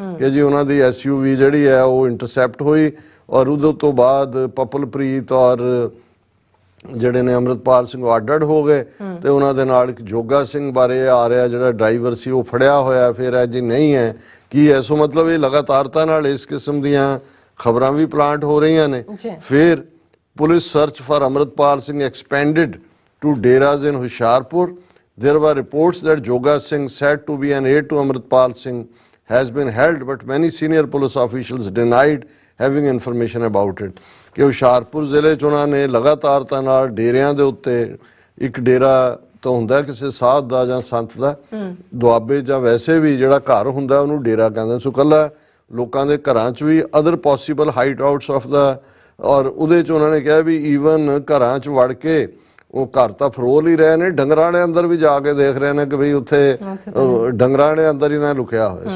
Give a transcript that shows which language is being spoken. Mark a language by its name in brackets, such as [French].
[Punjabi] ਕਿ ਜੀ ਉਹਨਾਂ ਦੀ SUV ਜਿਹੜੀ ਹੈ ਉਹ ਇੰਟਰਸੈਪਟ ਹੋਈ, ਔਰ ਉਦੋਂ ਤੋਂ ਬਾਅਦ ਪਪਲਪ੍ਰੀਤ ਔਰ ਜਿਹੜੇ ਨੇ ਅੰਮ੍ਰਿਤਪਾਲ ਸਿੰਘ ਅੱਡ ਹੋ ਗਏ, ਤੇ ਉਹਨਾਂ ਦੇ ਨਾਲ ਇੱਕ ਜੋਗਾ ਸਿੰਘ ਬਾਰੇ ਆ ਰਿਹਾ ਜਿਹੜਾ ਡਰਾਈਵਰ ਸੀ ਉਹ ਫੜਿਆ ਹੋਇਆ, ਫਿਰ ਇਹ ਜੀ ਨਹੀਂ ਹੈ ਕੀ ਹੈ। ਸੋ ਮਤਲਬ ਇਹ ਲਗਾਤਾਰਤਾ ਨਾਲ ਇਸ ਕਿਸਮ ਦੀਆਂ ਖਬਰਾਂ ਵੀ ਪਲਾਂਟ ਹੋ ਰਹੀਆਂ ਨੇ। [English] ਫਿਰ police search for Amritpal Singh expanded to deras in Hoshiarpur. There were reports that Joga Singh, said to be an aide to Amritpal Singh, has been held, but many senior police officials denied having information about it। [Punjabi] ਕਿ ਹੁਸ਼ਿਆਰਪੁਰ ਜ਼ਿਲ੍ਹੇ 'ਚ ਉਹਨਾਂ ਨੇ ਲਗਾਤਾਰਤਾ ਨਾਲ ਡੇਰਿਆਂ ਦੇ ਉੱਤੇ, ਇੱਕ ਡੇਰਾ ਤਾਂ ਹੁੰਦਾ ਕਿਸੇ ਸਾਧ ਦਾ ਜਾਂ ਸੰਤ ਦਾ, ਦੁਆਬੇ ਜਾਂ ਵੈਸੇ ਵੀ ਜਿਹੜਾ ਘਰ ਹੁੰਦਾ ਉਹਨੂੰ ਡੇਰਾ ਕਹਿੰਦੇ। ਸੋ ਇਕੱਲਾ ਲੋਕਾਂ ਦੇ ਘਰਾਂ 'ਚ ਵੀ [English] other possible hideouts of ਦਾ, [Punjabi] ਔਰ ਉਹਦੇ 'ਚ ਉਹਨਾਂ ਨੇ ਕਿਹਾ ਵੀ ਈਵਨ ਘਰਾਂ 'ਚ ਵੜ ਕੇ ਉਹ ਘਰ ਤਾਂ ਫਰੋਲ ਹੀ ਰਹੇ ਨੇ, ਡੰਗਰਾਂ ਦੇ ਅੰਦਰ ਵੀ ਜਾ ਕੇ ਦੇਖ ਰਹੇ ਨੇ ਕਿ ਬਈ ਉੱਥੇ ਡੰਗਰਾਂ ਦੇ ਅੰਦਰ ਹੀ ਨਾ ਲੁਕਿਆ ਹੋਇਆ।